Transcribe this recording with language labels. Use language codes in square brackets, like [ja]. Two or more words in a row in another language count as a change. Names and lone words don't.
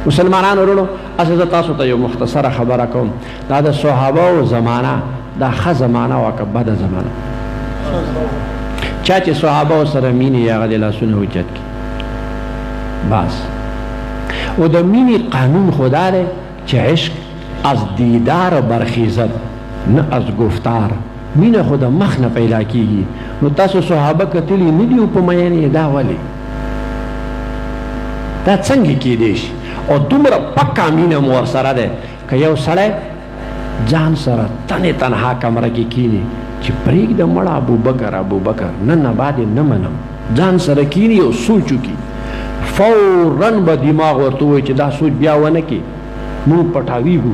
[ps] مسلمانانو ورونو اصل زه تاسو ته یو مختصره خبره کوم، دا د صحابهو زمانه دا ښه زمانه وه که بده زمانه؟ چا چې صحابهو سره مینې هغه د لاسونه اوچت کړي بس. او د مینې قانون خو دا دی چې [fa] عشق از دیدار برخیزد نه از گفتار. [ps] مینه خو د مخ نه پیدا کیږي. نو تاسو صحابه کتلی نه دي په مینې، دا ولې؟ دا څنګه کیدی شي؟ او دومره پکا مینه مو ورسره ده که یو سړی ځان سره تنې تنها کمره کې کینی چې پرېږده مړه ابوبکر ابوبکر نن نه بعد نه منم، ځان سره کینی او سوچ وکړي، فوراً به دماغ ورته ووایي چې دا سوچ بیا ونه کړي، موږ پټاویږو.